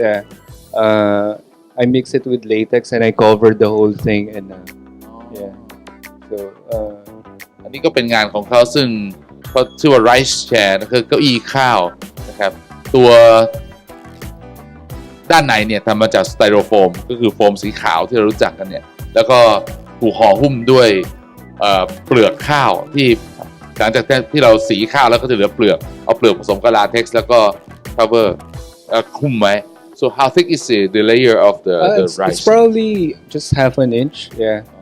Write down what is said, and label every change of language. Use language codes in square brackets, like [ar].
[en] Yeah. I mix it with latex and I covered the whole thing. And yeah. So [th] อันนี้ก็เป็นงานของเขาซึ่งเขาชื่อว่า rice chair คือเก้าอี้ข้าวนะครับตัวด้านในเนี่ยทำมาจากสไตโรโฟมก็คือโฟมสีขาวที่เรารู้จักกันเนี่ยแล้วก็ถูกห่อหุ้มด้วยเปลือกข้าวที่หลังจากที่เราสีข้าวแล้วก็จะเหลือเปลือกเอาเปลือกผสมกับลาเท็กซ์แล้วก็ cover หุ้มไว้ [en] so how thick is the layer of the rice it's probably just half an inch yeah